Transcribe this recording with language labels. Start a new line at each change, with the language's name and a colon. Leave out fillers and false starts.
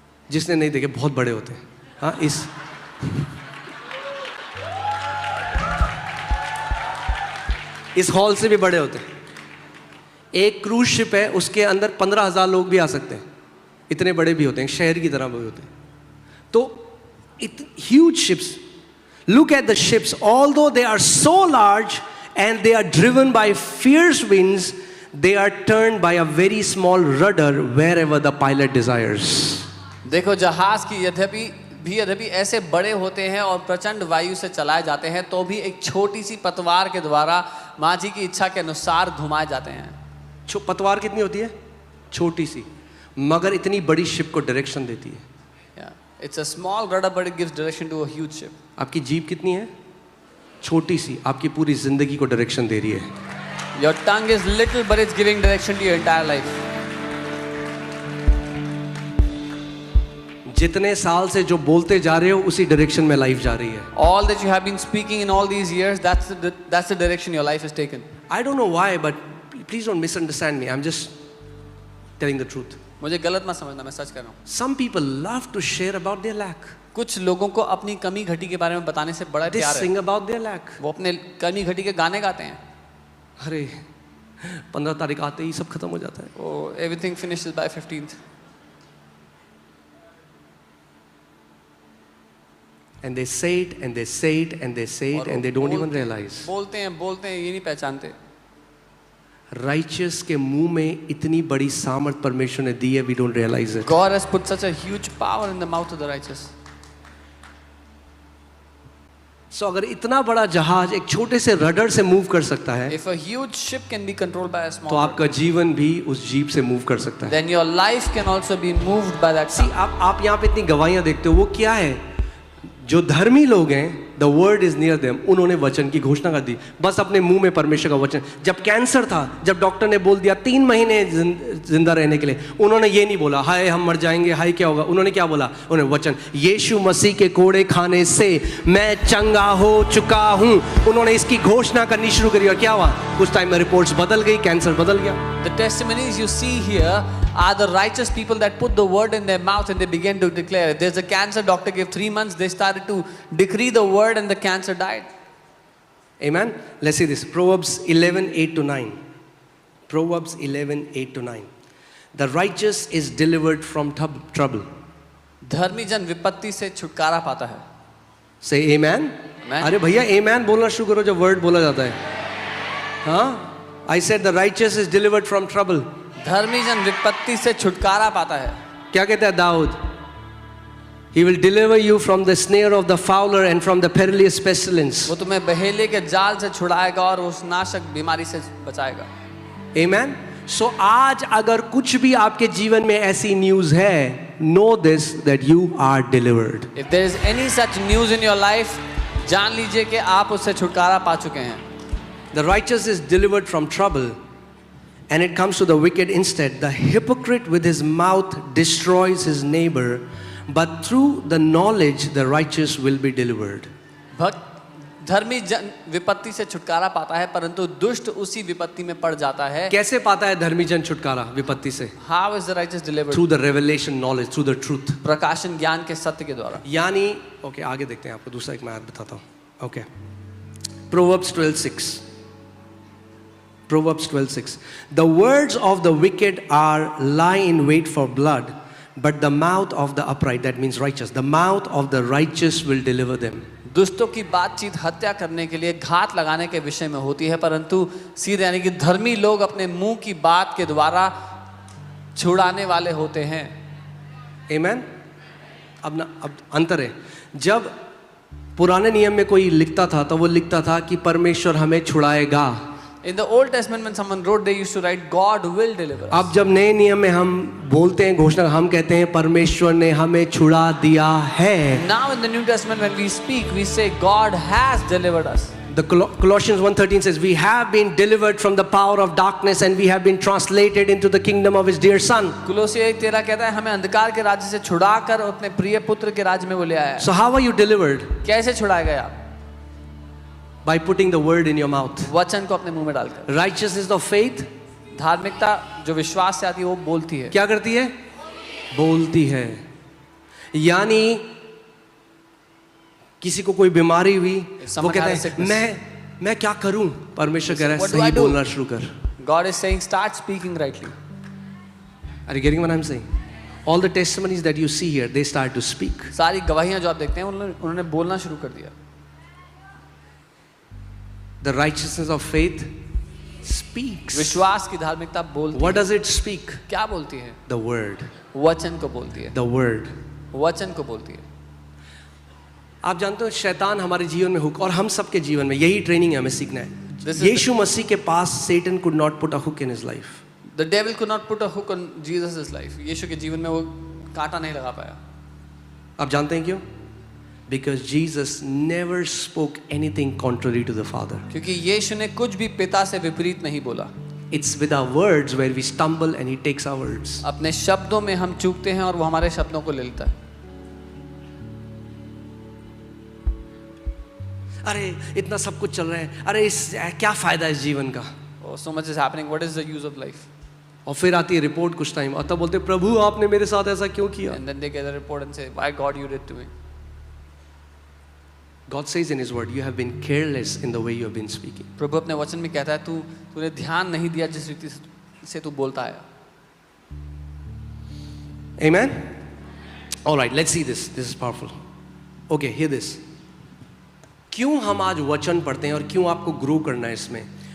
Hindi: जिसने नहीं देखे बहुत बड़े होते हैं। हाँ इस हॉल से भी बड़े होते हैं। एक क्रूज शिप है, उसके अंदर 15,000 लोग भी आ सकते हैं, इतने बड़े भी होते हैं, शहर की तरह भी होते हैं। तो
English: huge ships. Look at the ships. Although they are so large and they are driven by fierce winds, they are turned by a very small rudder wherever the pilot desires.
Hindi: देखो जहाज की यद्यपि ऐसे बड़े होते हैं और प्रचंड वायु से चलाए जाते हैं, तो भी एक छोटी सी पतवार के द्वारा माझी की इच्छा के अनुसार घुमाए जाते हैं। पतवार कितनी होती है? छोटी सी, मगर इतनी बड़ी शिप को डायरेक्शन देती है।
English: It's a small rudder, but it gives direction to a huge ship.
Hindi: आपकी जीभ कितनी है? छोटी सी, आपकी पूरी जिंदगी को डायरेक्शन दे रही है।
English: Your tongue is little, but it's giving direction to your entire life.
Hindi: जितने साल से जो बोलते जा रहे हो उसी डायरेक्शन में लाइफ जा रही है।
English: All that you have been speaking in all these years, that's the direction your life has taken. I don't know why, but please don't misunderstand me. I'm just telling the truth.
Hindi: मुझे गलत मत समझना, मैं सच कह रहा हूँ।
English: Some people love to share about their lack.
Hindi: कुछ लोगों को अपनी कमी घटी के बारे में बताने से बड़ा
English: They
Hindi: प्यार है।
English: sing about their lack.
Hindi: वो अपने कमी घटी के गाने गाते हैं। अरे 15 तारीख आते ही सब खत्म हो जाता है।
English: Oh, everything finishes by 15th. And they say it and they say it and they say it and they don't even realize.
Hindi: बोलते हैं ये नहीं पहचानते। Righteous के मुंह में इतनी बड़ी सामर्थ परमेश्वर ने दी है,
English: we don't realize it. God has put such a huge power in the mouth of the righteous.
Hindi: So अगर इतना बड़ा जहाज एक छोटे से रडर से मूव कर सकता है,
English: If a huge ship can be controlled by a small
Hindi: तो आपका जीवन भी उस जीप से मूव कर सकता है।
English: then your life can also be moved by that.
Hindi: See, आप यहाँ पे इतनी गवाहियां देखते हो, वो क्या है? जो धर्मी लोग हैं,
English: the word is near them,
Hindi: उन्होंने वचन की घोषणा कर दी, बस अपने मुंह में परमेश्वर का वचन। जब कैंसर था, जब डॉक्टर ने बोल दिया 3 महीने जिंदा रहने के लिए, उन्होंने ये नहीं बोला हाय हम मर जाएंगे, हाय क्या होगा। उन्होंने क्या बोला? उन्होंने वचन, यीशु मसीह के कोड़े खाने से मैं चंगा हो चुका हूँ। उन्होंने इसकी घोषणा करनी शुरू करी और क्या हुआ? कुछ टाइम में रिपोर्ट्स बदल गई, कैंसर बदल गया।
English: The testimonies you see here are the righteous people that put the word in their mouth and they began to declare. If there's a cancer, doctor gave 3 months, they started to decree the word and the cancer died. Amen. Let's see this. Proverbs 11:8-9. Proverbs 11:8-9. The righteous is delivered from trouble.
Hindi: धर्मी जन विपत्ति से छुटकारा पाता है।
English: Say amen. Amen.
Hindi: अरे भैया amen बोलना शुरू करो जब वर्ड बोला जाता है।
English: हाँ, I said the righteous is delivered from trouble.
Hindi: धर्मी जन विपत्ति से छुटकारा पाता है। क्या कहता है Dawood?
English: He will deliver you from the snare of the fowler and from the perilous pestilence.
Hindi: वो तुम्हें बहेले के जाल से छुड़ाएगा और उस नाशक बीमारी से बचाएगा।
English: Amen.
Hindi: So आज अगर कुछ भी आपके जीवन में ऐसी न्यूज़ है,
English: know this that you are delivered. If there is any such news in your life,
Hindi: जान लीजिए कि आप उससे छुटकारा पा चुके हैं।
English: The righteous is delivered from trouble, and it comes to the wicked instead. The hypocrite with his mouth destroys his neighbor, but through the knowledge the righteous will be delivered.
Hindi: धर्मी जन विपत्ति से छुटकारा पाता है, परंतु दुष्ट उसी विपत्ति में पड़ जाता है। कैसे पाता है धर्मी जन छुटकारा विपत्ति से?
English: How is the righteous delivered? Through the revelation knowledge, through the truth.
Hindi: प्रकाशन ज्ञान के सत्य के द्वारा। यानी ओके आगे देखते हैं, आपको दूसरा एक मैं बताता हूँ। Okay, Proverbs 12:6.
English: Proverbs 12:6. The words of the wicked lie in wait for blood, but the mouth of the upright, that means righteous, the mouth of the righteous will deliver them.
Hindi: दुष्टों की बातचीत हत्या करने के लिए घात लगाने के विषय में होती है, परंतु सीधे यानी कि धर्मी लोग अपने मुंह की बात के द्वारा छुड़ाने वाले होते हैं।
English: Amen?
Hindi: अब अंतर है, जब पुराने नियम में कोई लिखता था तो वो लिखता था कि परमेश्वर हमें छुड़ाएगा।
English: In the Old Testament, when someone wrote, they used to write, God will deliver us.
Hindi: अब जब नए नियम में हम बोलते हैं, घोषणा हम कहते हैं परमेश्वर ने हमें छुड़ा दिया है।
English: Now in the New Testament, when we speak, we say God has delivered us. The Colossians 1:13 says, we have been delivered from the power of darkness and we have been translated into the kingdom of his dear son.
Hindi: कुलोसियों 1:13 कहता है हमें अंधकार के राज्य से छुड़ाकर अपने प्रिय पुत्र के राज्य में वो ले आया।
English: So how are you delivered?
Hindi: कैसे छुड़ाए गए आप?
English: By putting the word in your mouth.
Hindi: वचन को अपने मुंह में डालकर।
English: Righteousness of faith,
Hindi: धार्मिकता जो विश्वास से आती है वो बोलती है। क्या करती है? बोलती है। यानी किसी को कोई बीमारी हुई, वो कहता है मैं क्या करूं? परमेश्वर कह रहा है सही बोलना शुरू कर।
English: God is saying start speaking rightly. Are you getting what I'm saying? All the testimonies that you see here, they start to speak.
Hindi: सारी गवाहियां जो आप देखते हैं उन्होंने बोलना शुरू कर दिया।
English: The righteousness of faith speaks.
Hindi: विश्वास की धार्मिकता बोलती है।
English: What does it speak?
Hindi: क्या बोलती है?
English: The word.
Hindi: वचन को बोलती है।
English: The word.
Hindi: वचन को बोलती है। आप जानते हो शैतान हमारे जीवन में हुक, और हम सबके जीवन में यही ट्रेनिंग है, हमें सीखना है। यीशु मसीह के पास
English: Satan could not put a hook in his life. The devil could not put a hook on Jesus' life.
Hindi: यीशु के जीवन में वो कांटा नहीं लगा पाया। आप जानते हैं क्यों?
English: Because Jesus never spoke anything contrary to the Father.
Hindi: क्योंकि यीशु ने कुछ भी पिता से विपरीत नहीं बोला।
English: It's with our words where we stumble and he takes our words.
Hindi: अपने शब्दों में हम चूकते हैं और वो हमारे शब्दों को ले लेता है। अरे इतना सब कुछ चल रहा है, अरे इस क्या फायदा इस जीवन का?
English: Oh, so much is happening. What is the use of life?
Hindi: और फिर आती है रिपोर्ट कुछ टाइम, और तब बोलते प्रभु आपने मेरे साथ ऐसा क्यों किया?
English: And then they get a report and say, why God you did to me? God says in his word, you have been careless in the way you have been speaking.
Hindi: प्रभु अपने वचन में कहता है तूने ध्यान नहीं दिया जिस रीति से तू बोलता है।
English: Amen? All right, let's see this. This is powerful. Okay, hear this.
Hindi: क्यों हम आज वचन पढ़ते हैं और क्यों आपको ग्रो करना है इसमें?